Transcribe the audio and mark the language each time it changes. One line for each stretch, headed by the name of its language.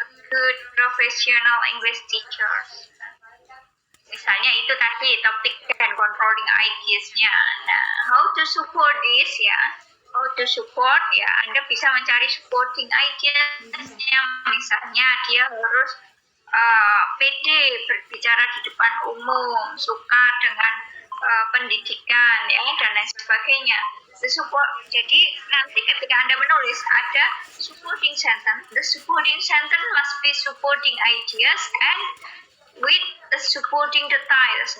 English: good professional English teachers.
Indonesian: Misalnya itu tadi topik dan controlling ideas-nya.
English: Nah, how to support this ya? How to support
Indonesian: ya? Anda bisa mencari supporting ideas-nya. Misalnya dia harus pede berbicara di depan umum, suka dengan pendidikan ya dan lain sebagainya. Jadi nanti ketika Anda menulis ada
English: supporting sentence, the supporting sentence must be supporting ideas and with the supporting details.